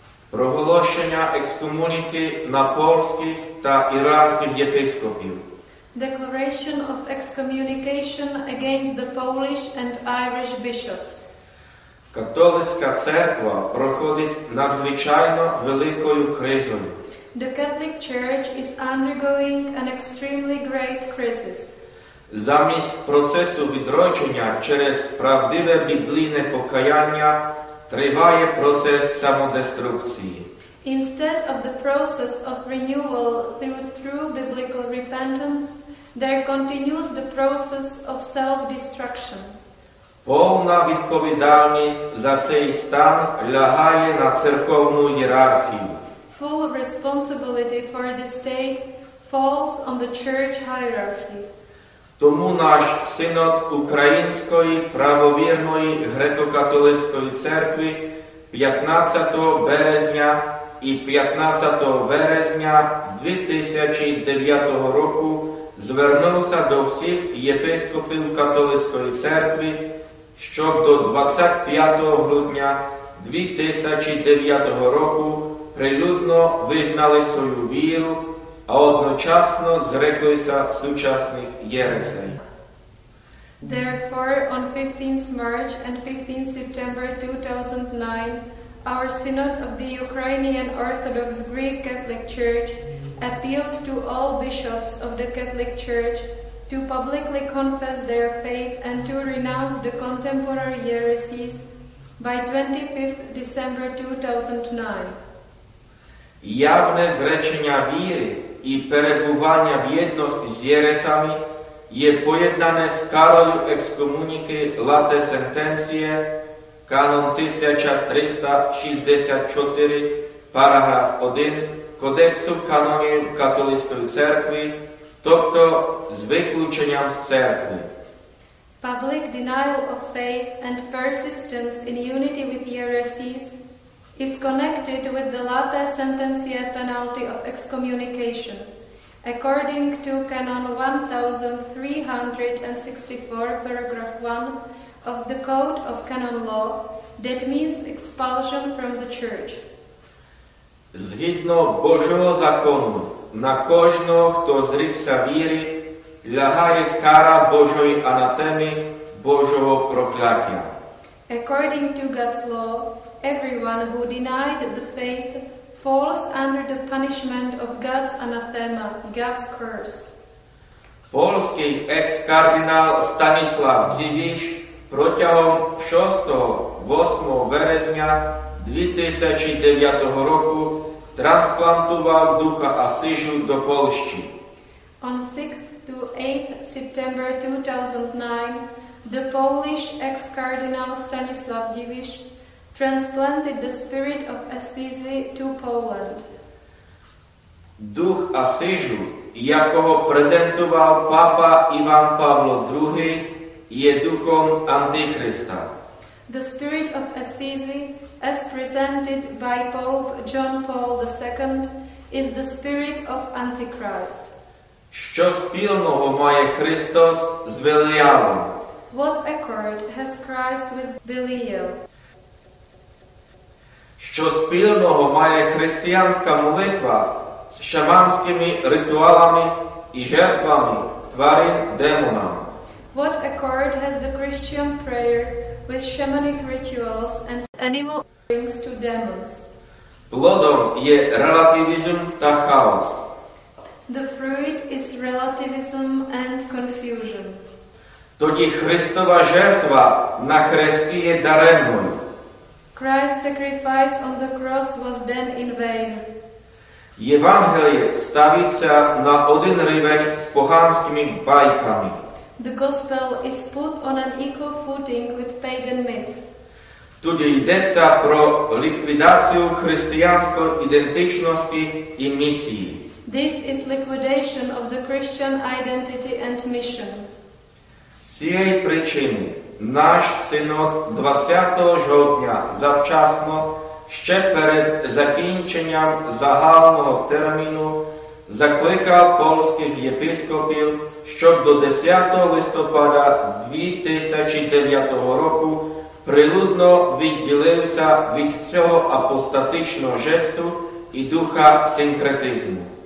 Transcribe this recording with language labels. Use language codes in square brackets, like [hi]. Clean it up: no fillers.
[uk] Проголошення екскомуніки на польських та іранських єпископів. [en] Declaration of excommunication against the Polish and Irish bishops. [uk] Католицька церква проходить надзвичайно великою кризою. [en] The Catholic Church is undergoing an extremely great crisis. [uk] Замість процесу відродження через правдиве біблійне покаяння триває процес самодеструкції. [en] Instead of the process of renewal through true biblical repentance, there continues the process of self-destruction. [uk] Повна відповідальність за цей стан лягає на церковну ієрархію. [en] Full responsibility for this state falls on the church hierarchy. [uk] Тому наш синод Української правовірної греко-католицької церкви 15 березня і 15 вересня 2009 року звернувся до всіх єпископів католицької церкви, щоб до 25 грудня 2009 року прилюдно визнали свою віру, а одночасно зреклися сучасних єресей. [en] Therefore, on 15th March and 15th September 2009, our Synod of the Ukrainian Orthodox Greek Catholic Church appealed to all bishops of the Catholic Church to publicly confess their faith and to renounce the contemporary heresies by 25th December 2009. [uk] Явне зречення віри і перебування в єдності з єресами є поєднане з карою екскомуніки лате сентенціє, канон 1364, параграф 1 Кодексу канонів католицької церкви, тобто з виключенням з церкви. [en] Public denial of faith and persistence in unity with heresies is connected with the late sententia penalty of excommunication. According to Canon 1364, paragraph 1 of the Code of Canon Law, that means expulsion from the Church. [uk] Згідно Божого закону, на кожного, хто зрікся віри, лягає кара Божої анатеми, Божого прокляття. [en] According to God's law, everyone who denied the faith falls under the punishment of God's anathema, God's curse. [uk] Польський екс-кардинал Станіслав Дзівіш протягом 6-8 березня 2009 року трансплантував духа Асижу до Польщі. [en] On 6th to 8th September 2009, the Polish ex-cardinal Stanislav Dziwisz transplanted the spirit of Assisi to Poland. [uk] Дух Асижу, якого презентував папа Іван Павло II, є духом Антихриста. [en] The spirit of Assisi, as presented by Pope John Paul II, is the spirit of Antichrist. [uk] Що спільного має Христос з Веліалом? [en] What accord has Christ with Belial? [uk] Що спільного має християнська молитва з шаманськими ритуалами і жертвами тварин демонам? [en] What accord has the Christian prayer with shamanic rituals and animal offerings to demons? [sk] Plodom je relativizm a chaos. [en] The fruit is relativism and confusion. [uk] Тоді Христова жертва на хресті є даремною. [en] Christ's sacrifice on the cross was then in vain. [uk] Євангеліє ставиться на один рівень з поганськими байками. [en] The gospel is put on an equal footing with pagan myths. [uk] Тут йдеться про ліквідацію християнської ідентичності і місії. [en] This is liquidation of the Christian identity and mission. [uk] З цієї причини наш синод 20 жовтня завчасно, ще перед закінченням загального терміну, закликав польських єпископів, щоб до 10 листопада 2009 року прилюдно відділився від цього апостатичного жесту і духа синкретизму.